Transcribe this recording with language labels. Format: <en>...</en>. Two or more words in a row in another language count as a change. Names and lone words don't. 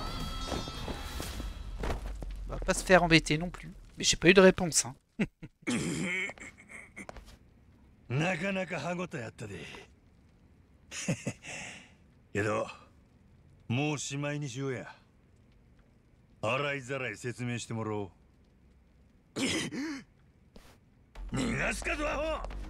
<fr>On va pas se faire embêter non plus. Mais j'ai pas eu de réponse. Hein.</fr> <ja>なかなか歯ごたえあったで。けどもうしまいにしようや。洗いざらい説明してもらおう。逃がすかドアホ。</ja>